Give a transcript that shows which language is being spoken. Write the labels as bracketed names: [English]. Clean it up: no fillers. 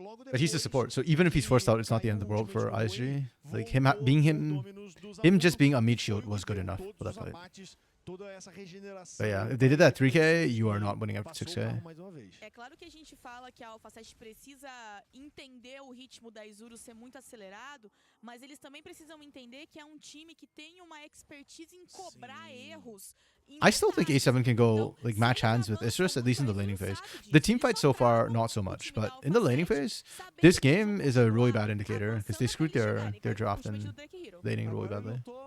[English] But he's the support, so even if he's forced out, it's not the end of the world for ISG. Like, him just being a meat shield was good enough for that fight. But yeah, if they did that 3K, you are not winning after 6K. [Portuguese] É claro que a gente fala que a Alpha 7 precisa entender o ritmo da Isurus ser muito acelerado, mas eles também precisam entender que é um time que tem uma expertise em cobrar erros. [English] I still think A7 can go like match hands with Isrus, at least in the laning phase. The team fight so far, not so much, but in the laning phase, this game is a really bad indicator because they screwed their draft and laning really badly.